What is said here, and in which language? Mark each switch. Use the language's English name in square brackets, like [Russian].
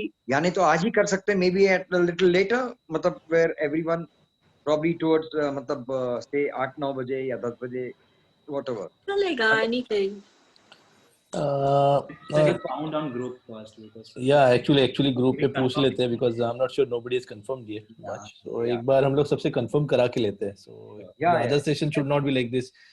[Hindi] यानी तो आज ही कर सकते हैं, [English] maybe at a little later, मतलब where everyone probably towards say 8-9 बजे या 10 बजे, whatever. [Hindi] Chalega, [English] anything. Like found on group first because yeah, actually group [Hindi] पे पूछ लेते हैं [English] because I'm not sure nobody has confirmed yet much. [Hindi] So एक बार हम लोग सबसे confirm करा के लेते हैं. [English] So the other session should not be like this.